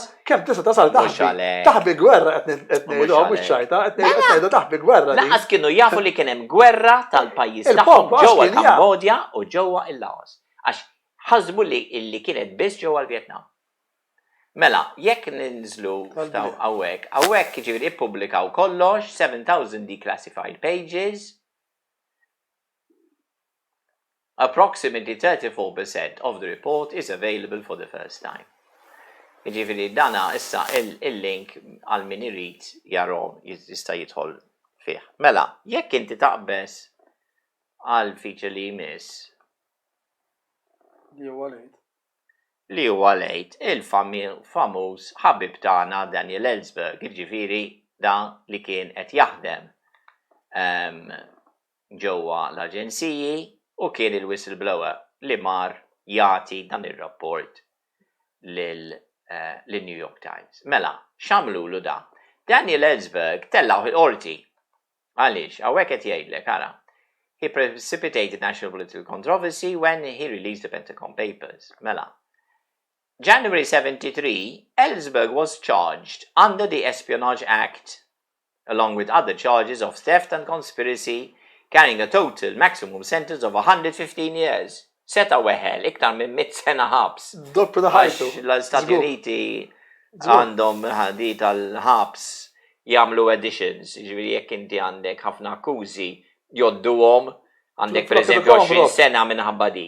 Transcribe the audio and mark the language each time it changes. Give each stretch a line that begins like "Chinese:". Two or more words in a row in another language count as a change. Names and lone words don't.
Maltese: kemm tista' tasal taħbi gwerra qed ngħidu mhux ċajta, qed ngħidu taħbi gwerra. Laqas kienu jafu li kien hemm gwerra tal-pajjiż tagħhom ġewwa l-Kambodja u ġewwa il-Laos. Għax ħasbu li kienet biss ġewwa l-Vjetnam. Mela, jekk ninżlu hawnhekk jiġifieri ippubblikaw kollox 7,000
English: declassified pages. Approximately 34% of the report is available for the first time.
Maltese: Jiġifieri dana issa il-link għal min irid jarahom jista' jidħol fih. Mela, jekk inti taqbes għal feature li jmiss li huwa lejt il-famuż ħabib tagħna Daniel Ellsberg, jiġifieri dan li kien qed jaħdem ġewwa l-aġenziji u kien il-whistleblower li mar jagħti dan ir-rapport lin-New York Times. Mela, x'għamlulu da? Daniel Ellsberg tellaw il-qorti. Għaliex, hawnhekk qed jgħidlek ara.
English: He precipitated national political controversy when he released the Pentagon Papers.
Maltese: Mela.
English: January 73, Ellsberg was charged under the Espionage Act, along with other charges of theft and conspiracy, carrying a total maximum sentence of 115 years.
Maltese: Seta weħel, iktar minn 100 sena ħabs. Doppju da ħajtu. L-Stati Uniti għandhom ħadi tal-ħabs jagħmlu additions, jiġifieri jekk inti għandek ħafna akkużi jodduhom, għandek pereżempju 20 sena minħabba di.